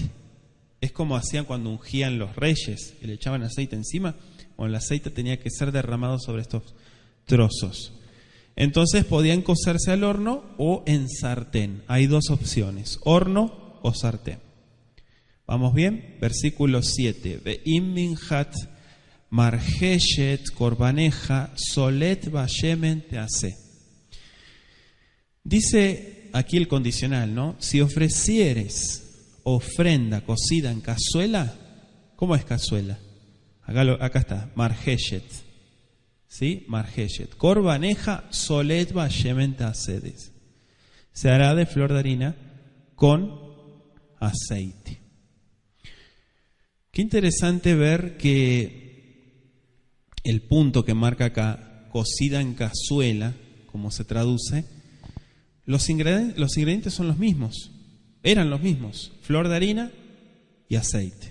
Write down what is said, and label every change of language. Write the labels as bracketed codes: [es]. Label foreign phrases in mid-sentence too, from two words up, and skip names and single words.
[es] Es como hacían cuando ungían los reyes, y le echaban aceite encima. Bueno, el aceite tenía que ser derramado sobre estos trozos. Entonces podían cocerse al horno o en sartén. Hay dos opciones, horno o sartén. ¿Vamos bien? Versículo 7. [he] ואם מנחת מרחשת קרבנך סלת בשמן תעשה. [es] Dice aquí el condicional, ¿no? Si ofrecieres ofrenda cocida en cazuela, ¿cómo es cazuela? Acá está, margeshet. ¿Sí? Margeshet. [he] קרבנך סלת בשמן תעשה. [es] Se hará de flor de harina con aceite. Qué interesante ver que el punto que marca acá, cocida en cazuela, como se traduce, los ingredientes son los mismos, eran los mismos, flor de harina y aceite.